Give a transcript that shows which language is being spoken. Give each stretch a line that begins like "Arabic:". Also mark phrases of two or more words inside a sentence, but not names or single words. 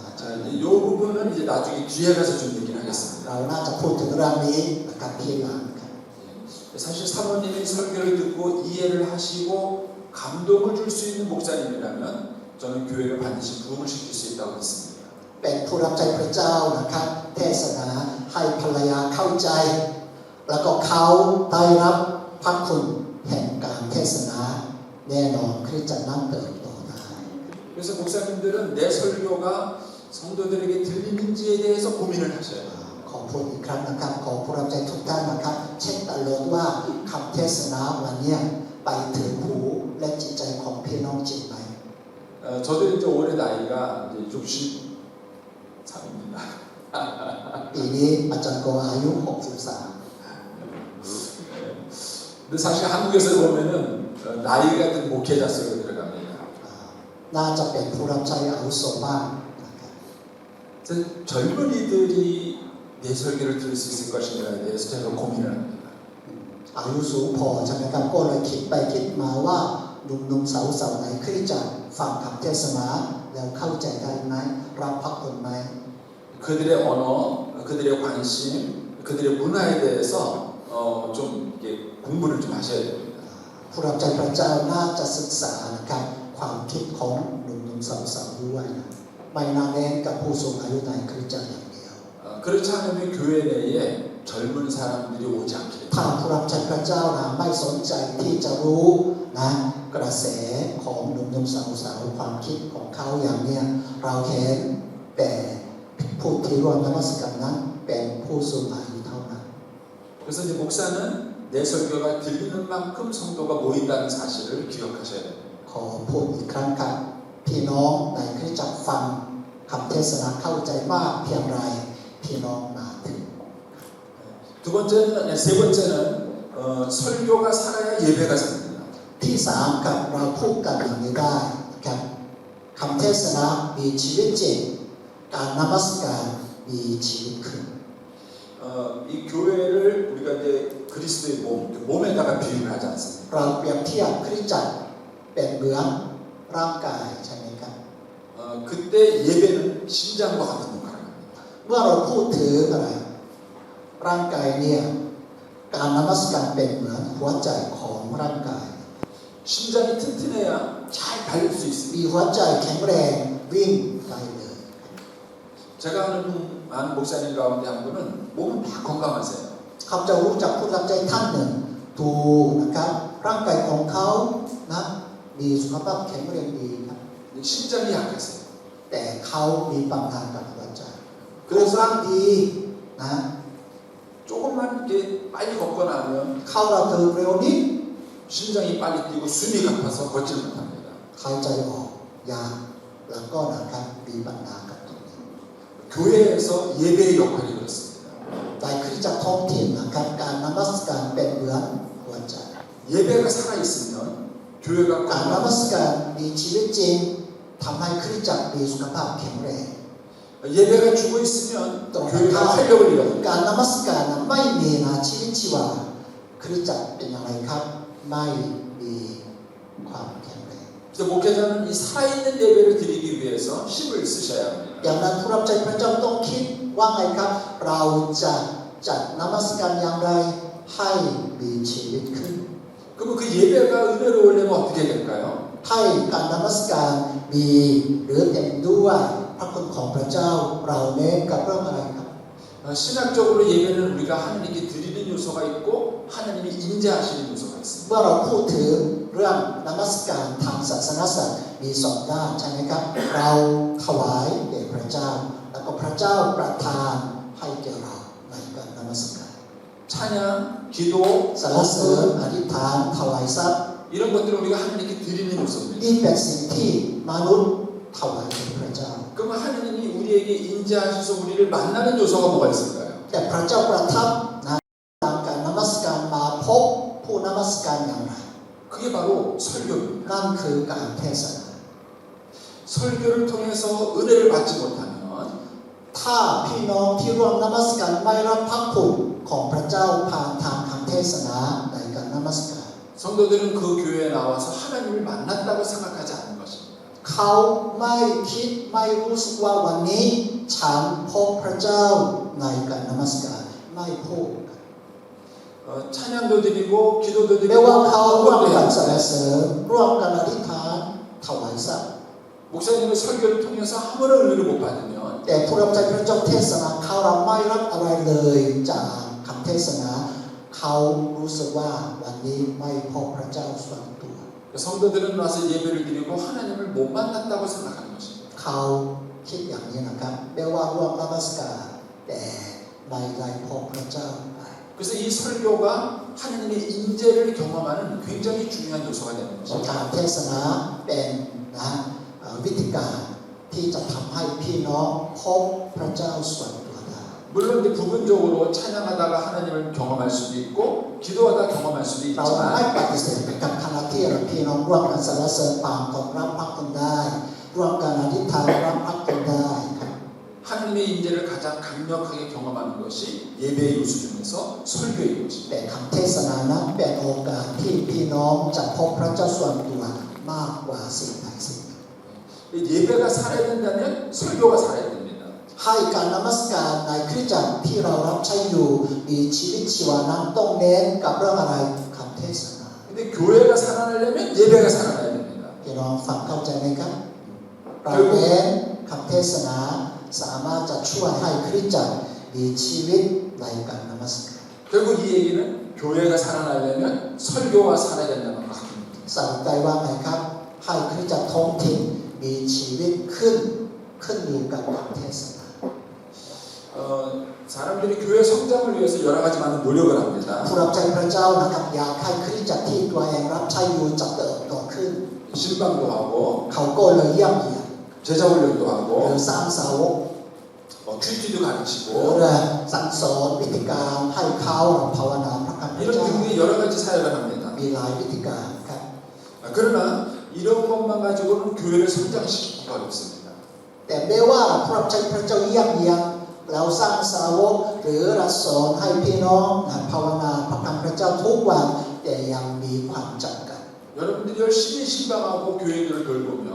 Korean: 자, 이 부분은 이제 나중에 뒤에 가서 좀 얘기를 하겠습니다.
Thai: เราน่าจะพูดถึงเรื่องนี้นะครับทีหลังครับ
Korean: 사실 사모님이 설교를 듣고 이해를 하시고 감동을 줄 수 있는 목사님이라면 저는 교회를 반드시 부흥을 시킬 수 있다고 했습니다.
Thai: เป็นผู้รับใช้พระเจ้านะครับเทศนาให้ภรรยาเข้าใจ แล้วก็เขาได้รับพระคุณแห่งการเทศนาแน่นอนคริสตจักรนั้นเติบโตได้
Korean: 그래서 목사님들은 내 설교가 성도들에게 들리는지에 대해서 고민을 하셔야 돼요.
Thai: ขอพูดอีกครั้งนะครับขอผู้รับใช้ทุกท่านนะครับเช็คตลอดว่าคำเทศนาวันนี้ไปถึงหูและจิตใจของพี่น้องจริงไหม
Korean: 저도 이제 올해 나이가 이제 63입니다.
Thai: ปีนี้อาจารย์โกอายุ 63
Korean: 근데 사실 한국에서 보면은 나이 같은 목회자 속에 들어갑니다.
Thai: น่าจะเป็นผู้รับใช้อาวุโสบ้างนะครับ
Korean: 그래서 젊은이들이 내 설교를 들을 수 있을 것인가에 대해서 제가 고민을 합니다.
Thai: อายุสูงพอใช่ไหมครับก็เลยคิดไปคิดมาว่าหนุ่มๆสาวๆไหนคริสตจักรฟังคำเทศนาแล้วเข้าใจได้ไหมรับพระคุณไหม
Korean: 그들의 언어, 그들의 관심, 그들의 문화에 대해서 좀 이렇게 공부를 좀 하셔야 됩니다.
Thai: ผู้รับใช้พระเจ้าน่าจะศึกษานะครับความคิดของหนุ่มๆสาวๆด้วยนะไม่น่าเน้นกับผู้สูงอายุในคริสตจักรอย่างเดียว
Korean: 그렇지 않으면 교회 내에 젊은 사람들이 오지 않게
Thai: ถ้า
Korean: 됩니다.
Thai: ผู้รับใช้พระเจ้านะไม่สนใจที่จะรู้นะกระแสของหนุ่มๆสาวๆความคิดของเขาอย่างเนี้ยเราเห็นแต่ผู้ที่ร่วมนมัสการนั้นเป็นผู้สูงอายุเท่านั้น
Korean: 그래서 이제 목사는 내 설교가 들리는 만큼 성도가 모인다는 사실을 기억하셔야 됩니다.
Thai: ขอพูดอีกครั้งครับพี่น้องในคริสตจักรฟังคำเทศนาเข้าใจมากเพียงไรพี่น้องมาถึง
Korean: 두 번째는, 세 번째는 설교가 살아야 예배가 삽니다.
Thai: ที่สามกับเราพูดกันอย่างนี้ได้นะครับคำเทศนามีชีวิตจริงการนมัสการมีชีวิตขึ้น
Korean: 이 교회를 우리가 이제 그리스도의 몸에다가 비유를 하지 않습니까?
Thai: เราเปรียบเทียบคริสตจักรเป็นเหมือนร่างกายใช่ไหมครับ
Korean: 그때 예배는 심장과 같은 역할을 합니다.
Thai: เมื่อเราพูดถึงอะไรร่างกายเนี่ยการนมัสการเป็นเหมือนหัวใจของร่างกาย
Korean: 심장이 튼튼해야 잘 달릴 수 있습니다.
Thai: มีหัวใจแข็งแรงวิ่งไปเลย
Korean: 제가 아는 목사님 가운데 한 분은 몸은 다 건강하세요.
Thai: เขาจะรู้จักผู้รับใจท่านหนึ่งดูนะครับร่างกายของเขานะมีสุขภาพแข็งแรงดีครับ
Korean: 심장이 약하세요.
Thai: แต่เขามีปัญหากับหัวใจรูปร่างดีนะ
Korean: 조금만 이렇게 빨리 걷거나 하면
Thai: เข้าเราเดินเร็วนิด
Korean: 심장이 빨리 뛰고 숨이 가파서 걷지를 못합니다.
Thai: หายใจออกยากแล้วก็นะครับมีปัญหากับตรงนี้
Korean: 교회에서 예배의 역할이 그렇습니다.
Thai: ในคริสตจักรท้องถิ่นนะครับการนมัสการเป็นเหมือนหัวใจ
Korean: 예배가 살아있으면 교회가
Thai: การนมัสการมีชีวิตจริงทำให้คริสตจักรมีสุขภาพแข็งแรง
Korean: 예배가 죽어 있으면 교회가 활력을 잃어요.
Thai: การนมัสการนะไม่มีนะชีวิตชีวาคริสตจักรเป็นอย่างไรครับไม่มีความแข็งแรง
Korean: 그래서 목회자는 이 살아있는 예배를 드리기 위해서 힘을 쓰셔야 합니다.
Thai: อย่างนั้นผู้รับใช้พระเจ้าต้องคิดว่าไงครับเราจะจัดนมัสการอย่างไรให้มีชีวิตขึ้น
Korean: 그러면 그 예배가 은혜로우려면 어떻게 될까요?
Thai: ให้การนมัสการมีหรือเต็มด้วยพระคุณของพระเจ้าเราเน้นกับเรื่องอะไรครับ
Korean: 신학적으로 예배는 우리가 하나님께 드리는 요소가 있고 하나님이 인자하시는 요소가 있습니다.
Thai: เมื่อเราพูดถึงเรื่องนมัสการทางศาสนศาสตร์มีสองด้านใช่ไหมครับเราถวายแด่พระเจ้าแล้วก็พระเจ้าประทานให้แก่เราในการนมัสการ
Korean: 찬양, 기도,
Thai: สรรเสริญอธิษฐานถวายทรัพย์
Korean: 이런 것들을 우리가 하나님께 드리는 요소입니다.
Thai: นี่เป็นสิ่งที่มนุษย์ถวายแด่พระเจ้า
Korean: 그러면 하나님이 우리에게 인자하셔서 우리를 만나는 요소가 뭐가 있을까요?
Thai: แต่พระเจ้าประทับนะตามการนมัสการมาพบผู้นมัสการอย่างไร
Korean: 그게 바로 설교입니다.
Thai: นั่นคือการเทศนา
Korean: 설교를 통해서 은혜를 받지 못하면
Thai: ถ้าพี่น้องที่ร่วมนมัสการไม่รับพระคุณของพระเจ้าผ่านทางคำเทศนาในการนมัสการ
Korean: 성도들은 그 교회에 나와서 하나님을 만났다고 생각하지 않는 것입니다.
Thai: เขาไม่คิดไม่รู้สึกว่าวันนี้ฉันพบพระเจ้าในการนมัสการไม่พูด
Korean: 찬양도 드리고 기도도
Thai: แม้
Korean: 드리고
Thai: ว่าเขาร่วม
Korean: 기도도
Thai: กันสรร
Korean: 해야
Thai: เสริญร่วมกันอธิษฐานถวายทรัพย์
Korean: 목사님의 설교를 통해서 아무런 은혜를 못 받으면
Thai: แต่ผู้รับใช้พระเจ้าเทศนาเขาเราไม่รับอะไรเลยจากคำเทศนาเขารู้สึกว่าวันนี้ไม่พบพระเจ้าส่วนตัว
Korean: 성도들은 와서 예배를 드리고 하나님을 못 만났다고 생각하는 것입니다.
Thai: เขาคิดอย่างนี้นะครับแม้ว่าร่วมนมัสการแต่ไม่ได้พบพระเจ้า
Korean: 그래서 이 설교가 하나님의 인재를 경험하는 굉장히 중요한 요소가 되는
Thai: กา
Korean: 것입니다.
Thai: รเทศนาเป็นนะวิธีการที่จะทำให้พี่น้องพบพระเจ้าส่วนตัวได้
Korean: 물론 이제 부분적으로 찬양하다가 하나님을 경험할 수도 있고 기도하다 경험할 수도
Thai: เราไม่
Korean: 있지만
Thai: ปฏิเสธกับขณะที่เราพี่น้องร่วมกันสรรเสริญปางของรับพระคุณได้ร่วมกันอธิษฐานรับพระคุณได้ครับ
Korean: 하나님의 인재를 가장 강력하게 경험하는 것이 예배의 요소 중에서 설교의 것입니다.
Thai: แต่คำเทศนานั้นเป็นโอกาสที่พี่น้องจะพบพระเจ้าส่วนตัวมากกว่าสิ่งใดสิ่งหนึ่ง
Korean: 예배가 살아야 된다면 설교가 살아야 됩니다.
Thai: ให้การนมัสการในคริสตจักรที่เรารับใช้อยู่มีชีวิตชีวานั้นต้องเน้นกับเรื่องอะไรคำเทศนา
Korean: 근데 교회가 살아나려면 예배가 살아나야 됩니다.
Thai: พี่น้องฟังเข้าใจไหมครับเราเน้นคำเทศนาสามารถจะช่วยให้คริสตจักรมีชีวิตในการนมัสการ
Korean: 결국 이 얘기는 교회가 살아나려면 설교와 살아야 된다는 것 같습니다.
Thai: สรุปใจว่าไงครับให้คริสตจักรท้องถิ่นมีชีวิตขึ้นอยู่กับการเทศนา
Korean: 사람들이 교회 성장을 위해서 여러 가지 많은 노력을 합니다.
Thai: ผู้รับใช้พระเจ้านะครับอยากให้คริสตจักรที่ตัวเองรับใช้อยู่จะเติบโตขึ้น
Korean: 신방도 하고
Thai: เขาก็เลยเยี่ยมเยียน
Korean: 제자 훈련도
Thai: หรือ
Korean: 하고
Thai: สร้างสาวก
Korean: 큐티도
Thai: หรือ
Korean: 가르치고
Thai: สั่งสอนวิธีการให้เขาภาวนาพระคำพระ
Korean: 이런
Thai: เจ้า
Korean: 등등의 여러 가지 사역을 합니다.
Thai: มีหลายวิธีการครับ
Korean: 그러나 이런 것만 가지고는 교회를 성장시키기가 어렵습니다.
Thai: แต่ไม่ว่าผู้รับใช้พระเจ้าเยี่ยมเยียนแล้วสร้างสาวกหรือรับสอนให้พี่น้องภาวนาพระคำพระเจ้าทุกวันแต่ยังมีความจำกัด
Korean: 여러분들이 열심히 신방하고 교회들을 돌보면